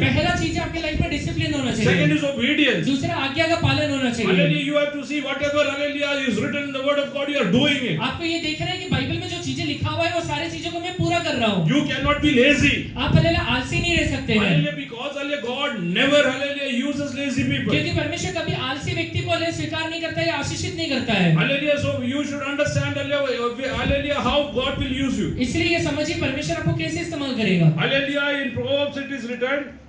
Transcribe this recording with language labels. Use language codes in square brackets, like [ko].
[hi] पहला चीज आपकी लाइफ में डिसिप्लिन होना [en] Second [hi] चाहिए। [en] is obedience. [hi] दूसरा आज्ञा का पालन होना चाहिए। [en] Hallelujah, you have to see whatever, hallelujah, is written in the word of God, you are doing it. [hi] आपको ये देखना है कि बाइबल में जो चीजें लिखा हुआ है वो सारी चीजों को मैं पूरा कर रहा हूँ। [en] You cannot be lazy. [hi] आप हालेलुया आलसी नहीं रह सकते हैं। [en] Hallelujah, because, hallelujah, God never, hallelujah, uses lazy people. [hi] क्योंकि परमेश्वर कभी आलसी व्यक्ति को हालेलुया स्वीकार नहीं करता है, आशीषित नहीं करता है। [en] Hallelujah, so you should understand, hallelujah, how God will use you. [hi] इसलिए ये समझिए परमेश्वर आपको कैसे इस्तेमाल करेगा। [en] Hallelujah, in Proverbs it is written,